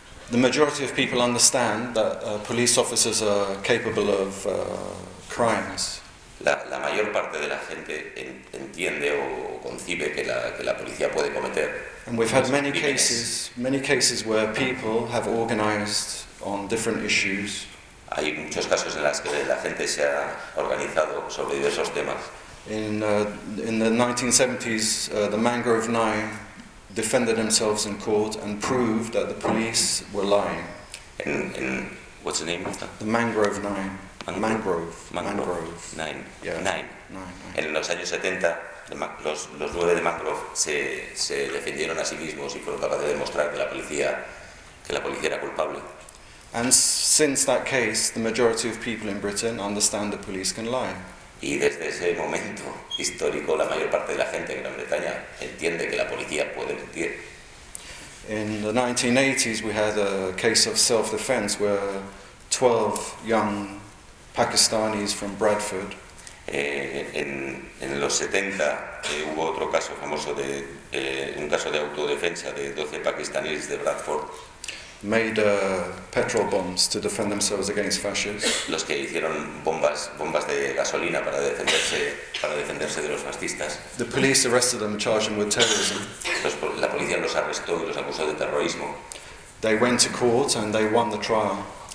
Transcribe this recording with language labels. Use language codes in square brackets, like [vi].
[en] The majority of people understand that police officers are capable of crimes. [es] La mayor parte de la gente entiende o concibe que la policía puede cometer. [en] And we've had many cases where people have organized on different issues. [es] Hay muchos casos en los que la gente se ha organizado sobre diversos temas. [en] In the 1970s, the Mangrove Nine defended themselves in court and proved that the police were lying. In what's the name of that? The Mangrove Nine. Mangrove. Nine. [es] En los años 70, los 9 de Mangrove se defendieron a sí mismos y fueron capaces de demostrar que la policía era culpable. [en] And since that case, the majority of people in Britain understand the police can lie. [es] Y desde ese momento histórico, la mayor parte de la gente en Gran Bretaña entiende que la policía puede mentir. [en] In the 1980s, we had a case of self-defense where 12 young Pakistanis from Bradford. [es] En los 70 hubo otro caso famoso de un caso de autodefensa de 12 pakistaníes de Bradford. [en] Made petrol bombs to defend themselves against fascists. [es] Los que hicieron bombas de gasolina para defenderse de los fascistas. [en] The police arrested them and charged them with terrorism. [es] La policía los arrestó y los acusó de terrorismo. [en] They went to court and they won the trial.